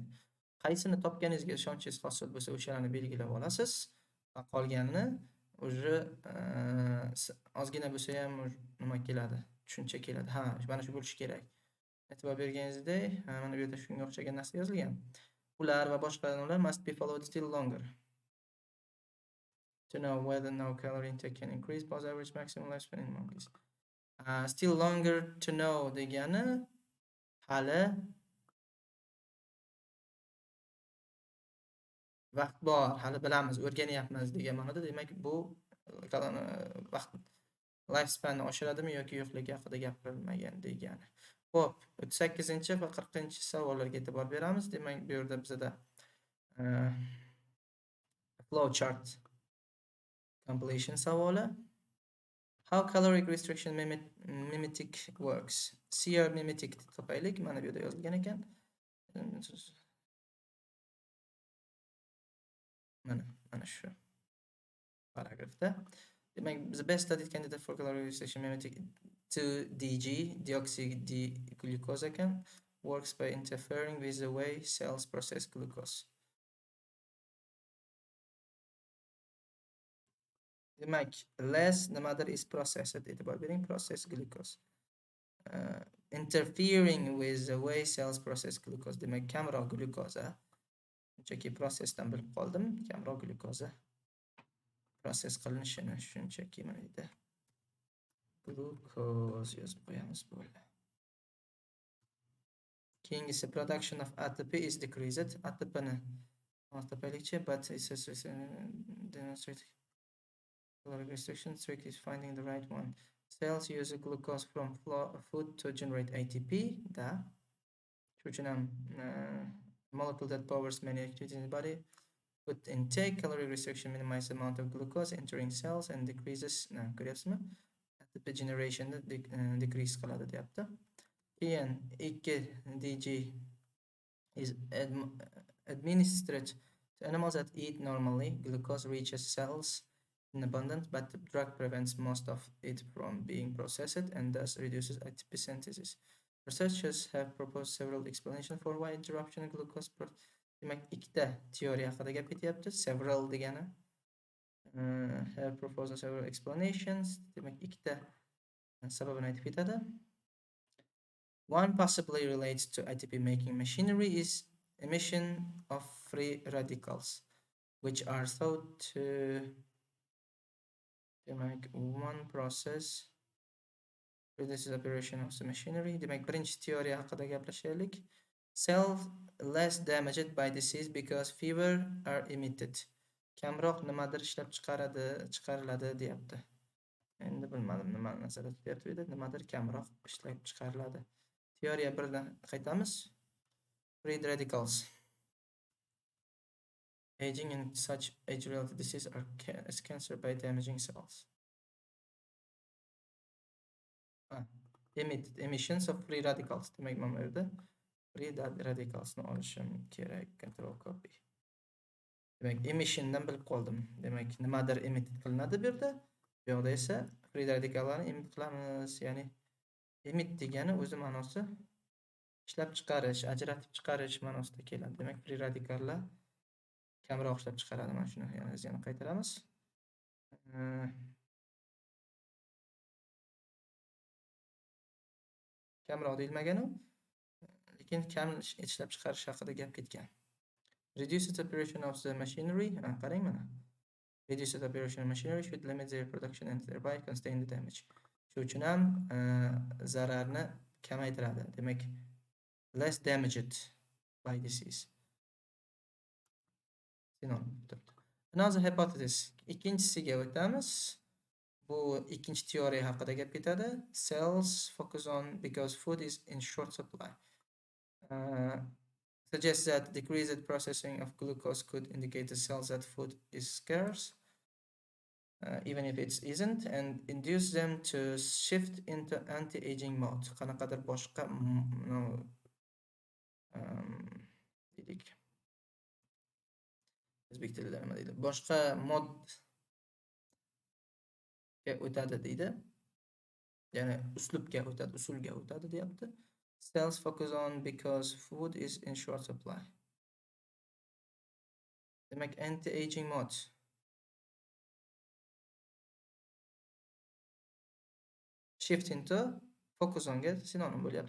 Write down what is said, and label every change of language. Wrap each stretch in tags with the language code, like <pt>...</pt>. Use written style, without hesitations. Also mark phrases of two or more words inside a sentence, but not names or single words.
<uz>Qaysini topganingizga ishonchingiz hosil bo'lsa, o'shalarni belgilab olasiz va qolganini уже ozgina bo'lsa ham nima keladi, tushuncha keladi. Ha, mana shu bo'lishi kerak. E'tibor berganingizdek, mana bu yerda shunga o'xshagan narsa yozilgan. Ular va boshqa ular</uz> <en>must be followed still longer to know whether no calorie intake can increase past average maximum lifespan in monkeys. Still longer to know</en> <uz>degani hali vaqt bor, hali bilamiz, o'rganyapmiz degan ma'noda. Demak, bu vaqt lifespanni oshiradimi yoki yo'qligi haqida gapirilmagan degani. Xo'p, 38 va 40 savollarga e'tibor beramiz. Demak, bu yerda bizda</uz> <en>flow chart completion</en> <uz>savoli.</uz> <en>How caloric restriction mimetic works? CR mimetic</en> <uz>topaylik. Mana bu yerda yozilgan ekan. Mana shu paragrafda. Demak,</uz> <en>the best studied candidate for caloric restriction mimetic 2-DG, deoxyglucose ekan, works by interfering with the way cells process glucose. Demak, less nimadir is processed,</en> <uz>e'tibor bering,</uz> <en>process glucose. Interfering with the way cells process glucose.</en> <uz>Demak, kamroq glukoza. Shunchaki prosesdan bilib qoldim, kamroq glukoza proses qilinishini shunchaki mana yerda glucose yozib qo'yamiz, bo'ldi.</uz> <en>Keyingisi production of ATP is decreased.</en> <uz>ATPni topaylikchi,</uz> <en>but it's demonstrate caloric restriction trick is finding the right one. Cells use glucose from food to generate ATP.</en> <uz>Da. Shuning uchun ham</uz> <en>molecule that powers many activities in the body. Food intake, caloric restriction minimizes the amount of glucose entering cells and decreases, ko'ryapsizmi? ATP generation decrease</en> <uz>qiladi deyapti.</uz> <en>Keyin 2-DG is administered to animals that eat normally. Glucose reaches cells in abundance, but the drug prevents most of it from being processed and thus reduces ATP synthesis. Researchers have proposed several explanations for why interruption in glucose.</en> <uz>Demak, ikkita teoriya haqida gap ketyapti. Several degani</uz> <en>have proposed several explanations.</en> <uz>Demak, ikkita sababini aytib ketadi.</uz> <en>One possibly relates to ATP making machinery is emission of free radicals, which are thought to demak, one process reduces operation of the machinery.</en> <uz>Demak, birinchi teoriya haqida gaplashaylik. Cells less damaged by disease because fewer are emitted. Kamroq nimadir ishlab chiqariladi deyapti. Endi bilmadim nimani nazarda tutyapti bu yerda. Nimadir kamroq ishlab chiqariladi. Teoriya 1dan qaytamiz.</uz> <en>Free radicals. Aging in such age-related disease as cancer by damaging cells. Emissions of free radicals.</en> <uz>Demak, mana bu yerda</uz> <en>free radicalsni</en> <uz>olishim kerak.</uz> <en>Control copy.</en> <uz>Demak, emissiondan bilib qoldim. Demak, nimadir emit qilinadi bu yerda. Bu yoqda esa</uz> <en>free radicallarni</en> <uz>emit qilamiz. Ya'ni emit degani o'zi ma'nosi ishlab chiqarish, ajratib chiqarish ma'nosida keladi. Demak,</uz> <en>free radicallar</en> <uz>kamroq ishlab chiqaradi. Mana shuni yana qaytaramiz. Kamroq deyilmagan u, lekin kam ishlab chiqarish haqida gap ketgan.</uz> <en>Reduces operation of the machinery.</en> <uz>Qarang mana.</uz> <en>Reduces operation of machinery should limit their production and thereby contain the damage.</en> <uz>Shu uchun ham zararni kamaytiradi. Demak,</uz> <en>less damaged by disease.</en> <uz>Sinonim turibdi.</uz> <en>Another hypothesis.</en> <uz>Ikkinchisiga o'tamiz. Bu ikkinchi teoriya haqida gap ketadi.</uz> <en>Cells focus on because food is in short supply. Suggests that decreased processing of glucose could indicate the cells that food is scarce, even if it isn't, and induce them to shift into anti-aging mode.</en> <uz>Qanaqadir boshqa dedik. O'zbek tilida nima deydi? Boshqa modga o'tadi deydi. Ya'ni uslubga o'tadi, usulga o'tadi deyapti.</uz> <en>Cells focus on because food is in short supply.</en> <uz>Demak,</uz> <en>anti-aging mode. Shift into focus onga</en> <uz>sinonim bo'lyapti.</uz>